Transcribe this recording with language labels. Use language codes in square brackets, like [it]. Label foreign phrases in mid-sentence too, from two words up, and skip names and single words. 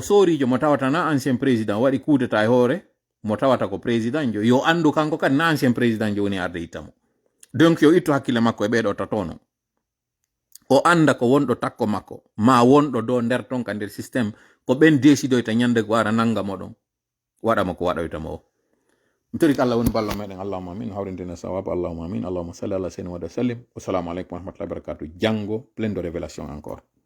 [ff] sorijo mo tawata na [fr] ancien président [ff] waɗi [fr] coup d'état [ff] e hoore mo tawata ko président jo yo andu kanko kadi na [fr] ancien président [ff] jo woni arde ittamo donc yo ittu hakkille makko e ɓeɗo tatono o anda ko wonɗo takko makko ma wonɗo do nder ton ka nder système ko ɓen décidoyta ñande ko ara nangamo ɗon waɗamo ko waɗoytamo o mi tori ko Allah woni ballo meɗen [ar] اللهم آمين [ff] hawrintene sawaba [ar] اللهم آمين اللهم صل على سيدنا وسلم والسلام عليكم ورحمة الله وبركاته [ff] janggo [fr] plein de révélation encore